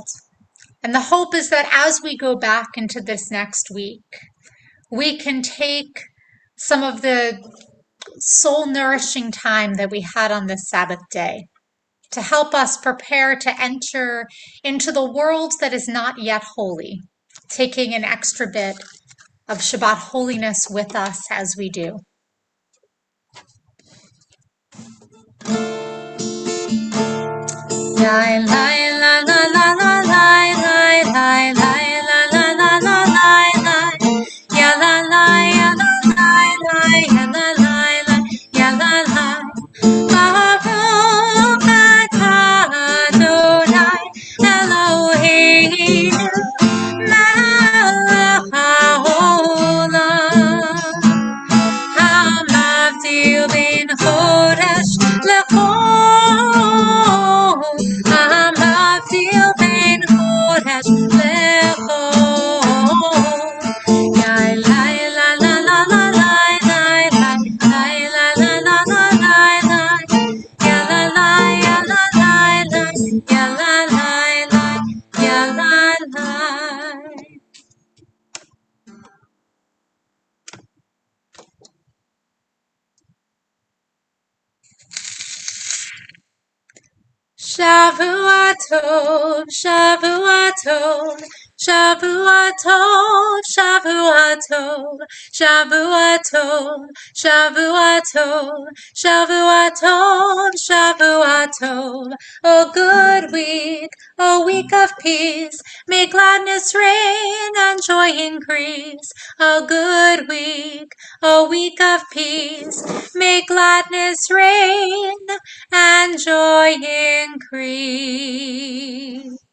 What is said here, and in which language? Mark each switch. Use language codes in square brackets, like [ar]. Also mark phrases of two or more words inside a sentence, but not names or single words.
[en] And the hope is that as we go back into this next week, we can take some of the soul nourishing time that we had on this Sabbath day to help us prepare to enter into the world that is not yet holy, taking an extra bit of Shabbat holiness with us as we do. La la la la la la la la la la la la la la. Ya la la ya la la ya la la ya la la. [he] ברוך אתה אדוני אלוהינו מלך העולם. המבדיל בין חודש לחול. המבדיל בין חודש לחול. Ya la la la la la la la la la la la la la. Ya la la ya la la la ya la la la ya la la. שבוע טוב שבוע טוב שבוע טוב שבוע טוב שבוע טוב שבוע טוב שבוע טוב שבוע טוב. [en] O good week, O week of peace, may gladness reign and joy increase. O good week, O week of peace, may gladness reign and joy increase.